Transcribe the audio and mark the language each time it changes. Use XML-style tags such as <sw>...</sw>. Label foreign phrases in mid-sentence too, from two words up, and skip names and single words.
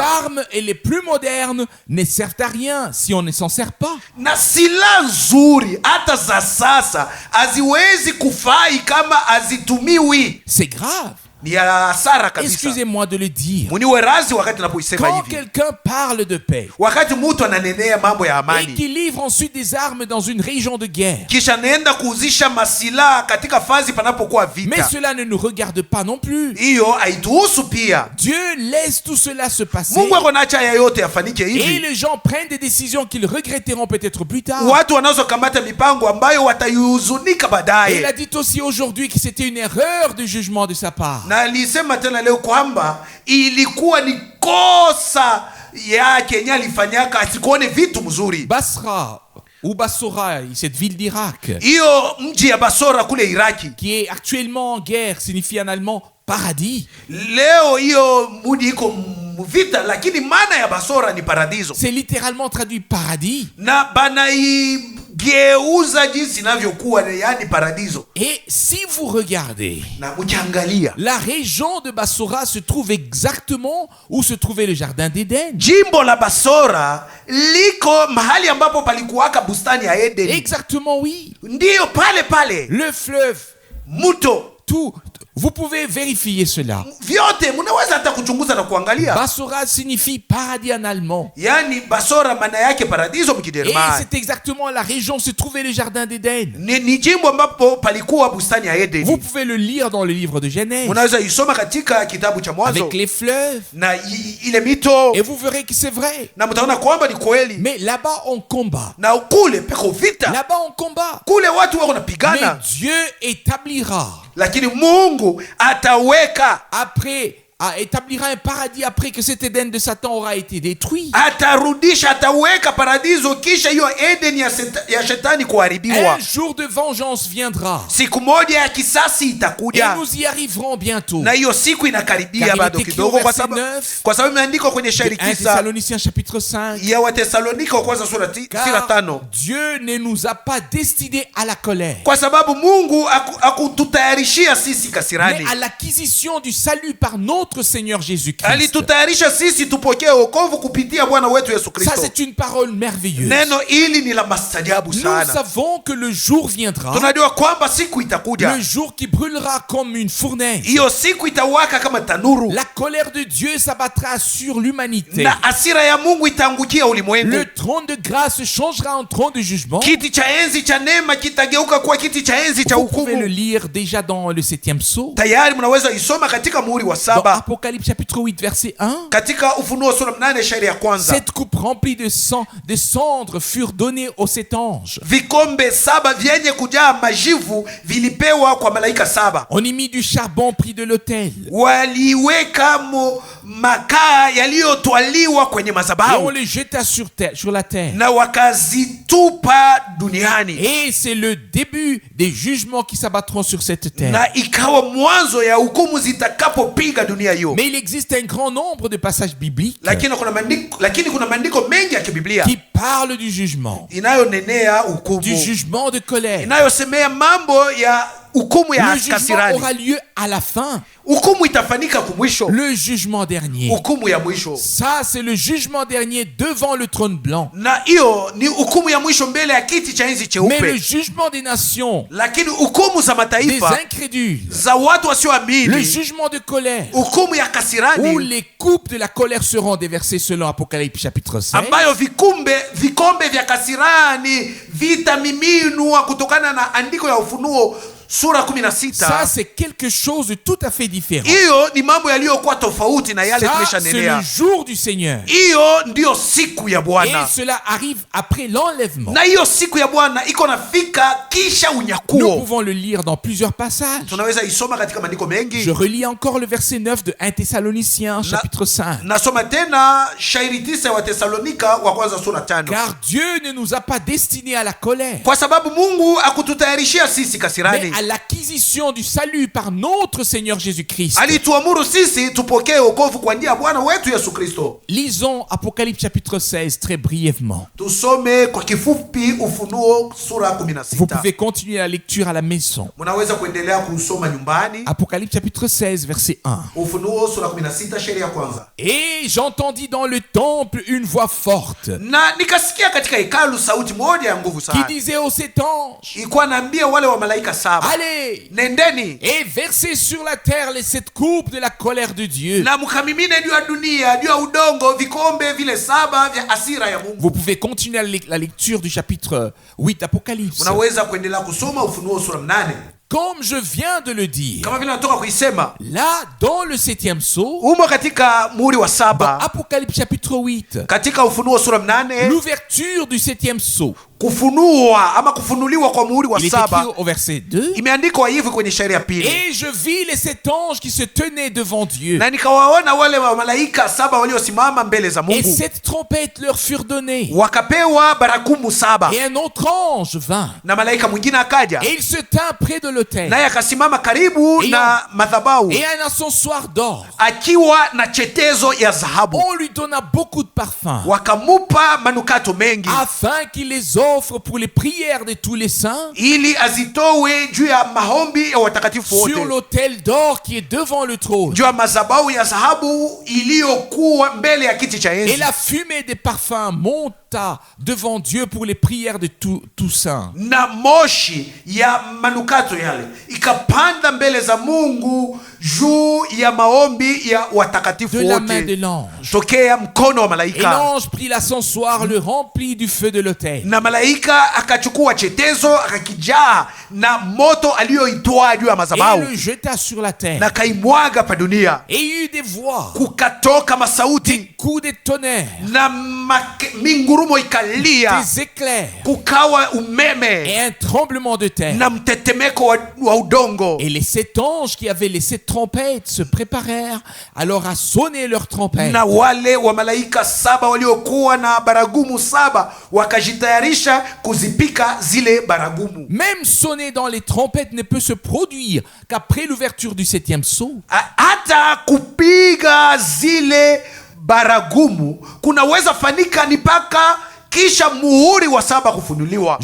<fr>armes et les plus modernes ne servent à rien si on ne s'en sert pas.</fr> <sw>na silaha nzuri hata za sasa haziwezi kufai kama hazitumiwi.</sw> <fr>C'est grave.</fr> <sw>Ni ya hasara kabisa.</sw> <fr>Excusez-moi de le dire.</fr> <sw>Muniwe razi wakati napoisema</sw> <fr>Quand</fr> <sw>hivi,</sw> <fr>quelqu'un parle de paix</fr> <sw>wakati mtu ananenea mambo ya</sw> <fr>et</fr> <sw>amani</sw> <fr>qui livre ensuite des armes dans une région de guerre,</fr> <sw>kisha naenda kuuzisha masilaha katika fazi panapokuwa</sw> <fr>mais</fr> <sw>vita,</sw> <fr>cela ne nous regarde pas non plus.</fr> <sw>hiyo haituhusu pia.</sw> <fr>Dieu laisse tout cela se passer</fr> <sw>Mungu ako naacha haya yote yafanike</sw> <fr>et</fr> <sw>hivi.</sw> <fr>les gens prennent des décisions qu'ils regretteront peut-être plus tard.</fr> <sw>Watu wanazokamata mipango ambayo wataihuzunika</sw> <fr>Et il a</fr> <sw>baadaye.</sw> <fr>dit aussi aujourd'hui que c'était une erreur de jugement de sa part.</fr> <sw>Na alisema tena leo kwamba ilikuwa ni kosa yake yenye alifanyaka asikuone vitu mzuri.</sw> <fr>Basra ou Bassora, cette ville d'Irak,</fr> <sw>Hiyo mji ya Basora kule Iraki,</sw> <fr>qui est actuellement en guerre, signifie en allemand paradis.</fr> <sw>leo hiyo mji iko vita, lakini maana ya Basora ni paradiso,</sw> <fr>C'est littéralement traduit paradis.</fr> <sw>na banaigeuza jinsi inavyokuwa, yani paradiso.</sw> <fr>Et si vous regardez,</fr> <sw>Na mkiangalia</sw> <fr>la région de Bassora se trouve exactement où se trouvait le jardin d'Éden.</fr> <sw>jimbo la Basora liko mahali ambapo palikuwaka bustani ya Edeni.</sw> <fr>Exactement, oui.</fr> <sw>Ndiyo pale pale</sw> <fr>Le fleuve,</fr> <sw>mto,</sw> <fr>tout. Vous pouvez vérifier cela.</fr> <sw>vyote mnaweza hata kuchunguza na kuangalia.</sw> <fr>Bassora signifie paradis en allemand.</fr> <sw>Yani Basora maana yake paradiso</sw> <fr>Et</fr> <sw>mkijerumani.</sw> <fr>c'est exactement la région où se trouvait le jardin d'Éden.</fr> <sw>Ni jimbo ambapo palikuwa bustani ya</sw> <fr>Vous</fr> <sw>Edeni.</sw> <fr>pouvez le lire dans le livre de Genèse,</fr> <sw>Unaweza isoma katika kitabu cha Mwanzo</sw> <fr>avec les fleuves,</fr> <sw>na ile mito,</sw> <fr>et vous verrez que c'est vrai.</fr> <sw>na mtaona kwamba ni kweli.</sw> <fr>Mais là-bas, on combat.</fr> <sw>Na kule peko vita,</sw> <fr>Là-bas, on combat.</fr> <sw>kule watu wako</sw> <fr>Mais</fr> <sw>napigana,</sw> <fr>Dieu établira</fr> <sw>lakini Mungu ataweka,</sw> <fr>établira un paradis après que cet Éden de Satan aura été détruit.</fr> <sw>atarudisha, ataweka paradiso kisha hiyo Edeni ya shetani kuharibiwa.</sw> <fr>Un jour de vengeance viendra.</fr> <sw>Siku moja ya kisasi</sw> <fr>Et</fr> <sw>itakuja,</sw> <fr>nous y arriverons bientôt.</fr> <sw>na hiyo siku inakaribia</sw> <fr>Car il</fr> <sw>bado</sw> <fr>est écrit</fr> <sw>kidogo,</sw> <fr>au</fr> <sw>kwa</sw> <fr>verset</fr> <sw>sababu 9, imeandikwa kwenye shairi 1 9</sw> <fr>Thessaloniciens chapitre 5.</fr> <sw>ya Watesalonika wa kwanza sura</sw> <fr>Car</fr> <sw>5,</sw> <fr>Dieu ne nous a pas destinés à la colère,</fr> <sw>kwa sababu Mungu akututayarishia sisi</sw> <fr>mais</fr> <sw>kasirani,</sw> <fr>à l'acquisition du salut par notre notre Seigneur Jésus-Christ.</fr> <sw>Alitutayarisha sisi tupokee wokovu kupitia Bwana wetu Yesu</sw> <fr>Ça,</fr> <sw>Kristo.</sw> <fr>c'est une parole merveilleuse.</fr> <sw>Neno hili ni la maajabu</sw> <fr>Nous</fr> <sw>sana.</sw> <fr>savons que le jour viendra,</fr> <sw>Tunajua kwamba siku itakuja.</sw> <fr>le jour qui brûlera comme une fournaise.</fr> <sw>Hiyo siku itawaka kama tanuru.</sw> <fr>La colère de Dieu s'abattra sur l'humanité.</fr> <sw>Na hasira ya Mungu itaangukia ulimwengu.</sw> <fr>Le trône de grâce changera en trône de jugement.</fr> <sw>Kiti cha enzi cha neema kitageuka kuwa kiti cha enzi cha</sw> <fr>Vous pouvez le</fr> <sw>hukumu.</sw> <fr>lire déjà dans le 7e psaume.</fr> <sw>Tayari mnaweza isoma katika muhuri wa</sw> <fr>Dans</fr> <sw>7,</sw> <fr>Apocalypse chapitre 8 verset 1.</fr> <sw>katika Ufunuo sura 8 shairi ya kwanza.</sw> <fr>Cette coupe remplie de sang, de cendres furent données aux 7 anges.</fr> <sw>Vikombe 7 vyenye kujaa majivu vilipewa kwa malaika 7.</sw> <fr>On y mit du charbon pris de l'autel.</fr> <sw>Waliweka makaa yaliyotwaliwa kwenye</sw> <fr>Et on</fr> <sw>madhabahu</sw> <fr>les jeta sur la terre.</fr> <sw>na wakazitupa duniani.</sw> <fr>Et c'est le début des jugements qui s'abattront sur cette terre.</fr> <sw>Na ikawa mwanzo ya hukumu zitakapopiga dunia hiyo.</sw> <fr>Mais il existe un grand nombre de passages bibliques</fr> <sw>Lakini kuna maandiko mengi ya kibiblia</sw> <fr>qui parlent du jugement,</fr> <sw>inayonenea</sw> <fr>du</fr> <sw>hukumu,</sw> <fr>jugement de colère.</fr> <sw>inayosemea mambo ya hukumu ya</sw> <fr>Le jugement</fr> <sw>kasirani.</sw> <fr>aura lieu à la fin,</fr> <sw>Hukumu itafanyika kumwisho,</sw> <fr>le jugement dernier.</fr> <sw>hukumu ya mwisho.</sw> <fr>Ça, c'est le jugement dernier devant le trône blanc.</fr> <sw>Na hiyo ni hukumu ya mwisho mbele ya kiti cha enzi</sw> <fr>Mais le</fr> <sw>cheupe.</sw> <fr>jugement des nations,</fr> <sw>Lakini hukumu za</sw> <fr>des</fr> <sw>mataifa,</sw> <fr>incrédules,</fr> <sw>za watu</sw> <fr>le</fr> <sw>wasioamini,</sw> <fr>jugement de colère,</fr> <sw>hukumu ya</sw> <fr>où</fr> <sw>kasirani,</sw> <fr>les coupes de la colère seront déversées selon Apocalypse chapitre 5.</fr> <sw>ambayo vikombe vya kasirani vitamiminwa kutokana na andiko ya Ufunuo sura 16.</sw> <fr>Ça, c'est quelque chose de tout à fait différent.</fr> <sw>Hiyo ni mambo yaliyokuwa tofauti na yale</sw> <fr>Ça, c'est le</fr> <sw>tumeshanenea.</sw> <fr>jour du Seigneur.</fr> <sw>Hiyo ndiyo siku ya</sw> <fr>Et</fr> <sw>Bwana,</sw> <fr>cela arrive après l'enlèvement.</fr> <sw>na hiyo siku ya Bwana iko nafika kisha</sw> <fr>Nous</fr> <sw>unyakuo.</sw> <fr>pouvons le lire dans plusieurs passages.</fr> <sw>Tunaweza isoma katika maandiko mengi.</sw> <fr>Je relis encore le verset 9 de 1 Thessaloniciens chapitre 5.</fr> <sw>Nasoma tena shairi 9 wa Tesalonika wa kwanza sura 5.</sw> <fr>Car Dieu ne nous a pas destinés à la colère,</fr> <sw>Kwa sababu Mungu akututayarishia sisi</sw> <fr>mais</fr> <sw>kasirani,</sw> <fr>à l'acquisition du salut par notre Seigneur Jésus-Christ.</fr> <sw>alituamuru sisi tupokee wokovu kwa njia ya Bwana wetu Yesu Kristo.</sw> <fr>Lisons Apocalypse chapitre 16 très brièvement.</fr> <sw>Tusome kwa kifupi Ufunuo sura</sw> <fr>Vous</fr> <sw>16.</sw> <fr>pouvez continuer la lecture à la maison.</fr> <sw>Mnaweza kuendelea kusoma nyumbani.</sw> <fr>Apocalypse chapitre 16 verset 1.</fr> <sw>Ufunuo sura 16 shairi ya kwanza.</sw> <fr>Et j'entendis dans le temple une voix forte</fr> <sw>Na nikasikia katika hekalu sauti moja ya nguvu</sw> <fr>qui</fr> <sw>sana,</sw> <fr>disait aux 7 anges,</fr> <sw>ilikuwa naambia wale wa malaika 7,</sw> <fr>allez</fr> <sw>nendeni</sw> <fr>et versez sur la terre les 7 coupes de la colère de Dieu.</fr> <sw>na mkamimine juu ya dunia, juu ya udongo, vikombe vile 7 vya hasira ya Mungu.</sw> <fr>Vous pouvez continuer la lecture du chapitre 8 d'Apocalypse.</fr> <sw>Unaweza kuendelea kusoma Ufunuo sura 8</sw> <fr>Comme je viens de le dire,</fr> <sw>kama vile natoka kuisema</sw> <fr>là, dans le 7e sceau,</fr> <sw>umo katika muhuri wa</sw> <fr>dans</fr> <sw>7</sw> <fr>Apocalypse chapitre 8,</fr> <sw>katika Ufunuo sura 8,</sw> <fr>l'ouverture du 7e sceau.</fr> <sw>kufunua ama kufunuliwa kwa muhuri wa</sw> <fr>Il est écrit</fr> <sw>7</sw> <fr>au verset 2.</fr> <sw>imeandikwa hivi kwenye shairi ya pili.</sw> <fr>Et je vis les 7 anges qui se tenaient devant Dieu.</fr> <sw>Na nikawaona wale wa malaika 7 waliosimama mbele za</sw> <fr>Et</fr> <sw>Mungu,</sw> <fr>7 trompettes leur furent données.</fr> <sw>wakapewa baragumu 7.</sw> <fr>Et un autre ange vint.</fr> <sw>Na malaika mwingine akaja,</sw> <fr>Et il se tint près de l'autel.</fr> <sw>naye akasimama karibu</sw> <fr>Et</fr> <sw>na madhabahu</sw> <fr>Et un encensoir d'or.</fr> <sw>akiwa na chetezo ya dhahabu.</sw> <fr>On lui donna beaucoup de parfums,</fr> <sw>Wakamupa manukato mengi</sw> <fr>afin qu'il les offre pour les prières de tous les saints</fr> <sw>ili azitowe juu ya maombi ya watakatifu</sw> <fr>sur</fr> <sw>wote,</sw> <fr>l'autel d'or qui est devant le trône.</fr> <sw>juu ya madhabahu ya dhahabu iliyokuwa mbele ya kiti cha</sw> <fr>Et</fr> <sw>enzi.</sw> <fr>la fumée des parfums monta devant Dieu pour les prières de tous saints.</fr> <sw>Na moshi ya manukato yale ikapanda mbele za Mungu juu ya maombi ya watakatifu</sw> <fr>De la main de</fr> <sw>wote</sw> <fr>l'ange.</fr> <sw>tokea mkono wa</sw> <fr>Et</fr> <sw>malaika.</sw> <fr>l'ange prit l'ascensoir, le remplit du feu de l'autel.</fr> <sw>Na malaika akachukua chetezo akakijaa na moto aliyoitwaa juu ya</sw> <fr>Et</fr> <sw>madhabahu</sw> <fr>le jeta sur la terre.</fr> <sw>na kaimwaga pa dunia.</sw> <fr>Et il y eut des voix,</fr> <sw>Kukatoka masauti</sw> <fr>des coups de tonnerre,</fr> <sw>na mingurumo ikalia,</sw> <fr>des éclairs</fr> <sw>kukawa umeme</sw> <fr>et un tremblement de terre.</fr> <sw>na mtetemeko wa udongo.</sw> <fr>Et les 7 anges qui avaient les 7 trompettes se préparèrent alors à sonner leurs trompettes.</fr> <sw>Na wale wa malaika 7 waliokuwa na baragumu 7 wakajitayarisha kuzipika zile baragumu.</sw> <fr>Même sonner dans les trompettes ne peut se produire qu'après l'ouverture du 7e sceau.</fr> <sw>Hata kupiga zile baragumu kunaweza fanika ni mpaka kisha muhuri wa 7 kufunuliwa.</sw>